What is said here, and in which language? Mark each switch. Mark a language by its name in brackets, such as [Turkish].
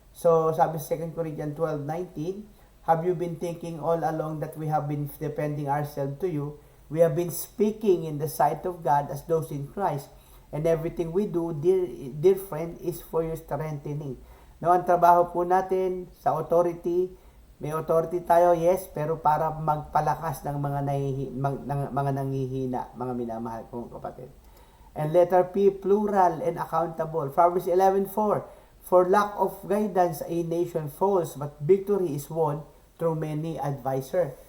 [English] So, [Filipino] sabi sa [English] 2 Corinthians 12:19, have you been thinking all along that we have been defending ourselves to you? We have been speaking in the sight of God as those in Christ. And everything we do, dear friend, is for your strengthening. [Filipino] No, ang trabaho po natin sa authority, may authority tayo, yes, pero para magpalakas ng mga nanghihina, mga minamahal kong kapatid. [English] And letter P, plural and accountable. Proverbs 11:4, for lack of guidance, a nation falls, but victory is won through many advisor.